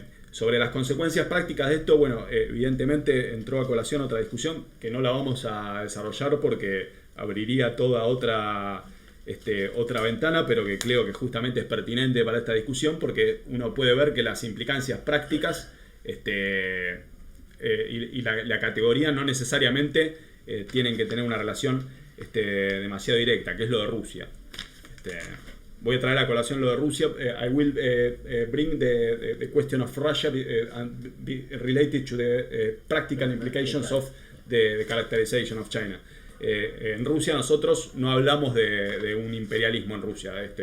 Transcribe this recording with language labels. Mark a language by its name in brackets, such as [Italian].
[Spanish] Sobre las consecuencias prácticas de esto, bueno, evidentemente entró a colación otra discusión que no la vamos a desarrollar porque abriría toda otra ventana, pero que creo que justamente es pertinente para esta discusión, porque uno puede ver que las implicancias prácticas y la categoría no necesariamente tienen que tener una relación demasiado directa, que es lo de Rusia. Voy a traer a colación lo de Rusia. [English] I will bring the question of Russia and be related to the practical implications of the characterization of China. [Spanish] En Rusia nosotros no hablamos de un imperialismo en Rusia.